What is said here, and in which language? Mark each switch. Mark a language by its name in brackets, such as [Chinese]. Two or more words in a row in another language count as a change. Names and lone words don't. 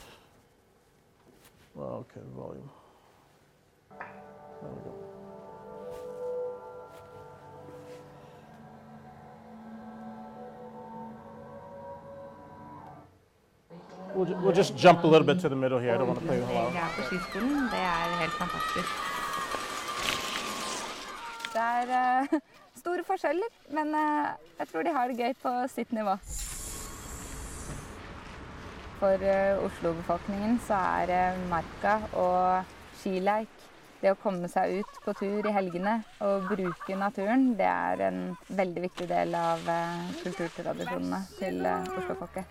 [English] Okay, volume. There we go. We'll just jump a little bit to the middle here. I don't want to play a lot. [Norwegian] På skiskolen, det helt fantastisk. Det store forskjeller, men jeg tror de har det gøy på sitt nivå. For Oslo-befolkningen så marka og skileik, det å komme seg ut på tur i helgene og bruke naturen, det en veldig viktig del av kulturtradisjonene til Oslo-folket.